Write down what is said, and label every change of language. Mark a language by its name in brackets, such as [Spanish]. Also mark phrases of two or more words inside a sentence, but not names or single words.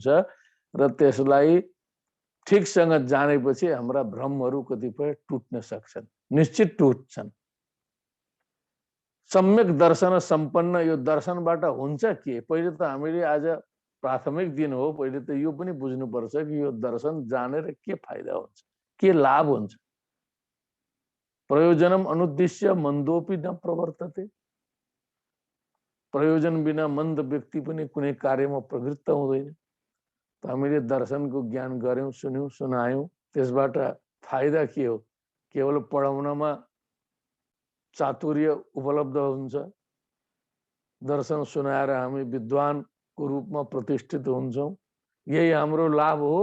[Nepali] र त्यसलाई ठिकसँग जानेपछि हाम्रा भ्रमहरू कतिपय टुट्न सक्छन्, निश्चित टुट्छन्। सम्यक दर्शन सम्पन्न यो दर्शनबाट हुन्छ के? पहिले त हामीले आज प्राथमिक दिन हो, पहिले त यो पनि बुझ्नुपर्छ कि यो दर्शन जानेर के फाइदा हुन्छ, के लाभ हुन्छ। [Sanskrit] प्रयोजनम अनुद्देश्य मन्दोपि न प्रवर्तते। [Nepali] प्रयोजन बिना मन्द व्यक्ति पनि कुनै कार्यमा प्रवृत्त हुँदैन। त हामीले दर्शनको ज्ञान गर्यौं, सुन्यौं, सुनायौं, त्यसबाट फाइदा के हो? केवल पढाउनमा चातुर्य उपलब्ध हुन्छ। दर्शन सुनाएर हामी विद्वानको रूपमा प्रतिष्ठित हुन्छौं, यही हाम्रो लाभ हो।